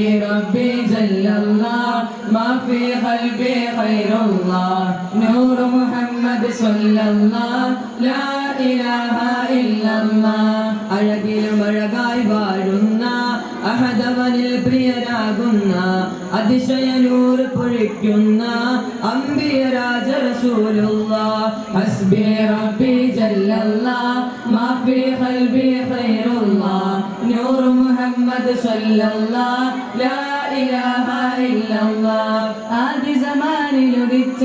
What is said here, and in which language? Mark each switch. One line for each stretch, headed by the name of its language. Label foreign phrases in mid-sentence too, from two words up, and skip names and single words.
Arabic: ربي جل الله ما في قلبي خير الله نور محمد صلى الله لا إله إلا الله
Malayalam: അഴകിലും അഴകായി വാഴുന്ന അഹദവനിൽ പ്രിയരാകുന്ന അതിശയനൂർ പൊഴിക്കുന്ന അംബിയ
Arabic: രാജ رسول الله حسبي ربي جل الله ما في قلبي غير الله نور محمد صلى الله لا إله إلا الله
Malayalam: ആദി സമാനിൽ ഉദിച്ച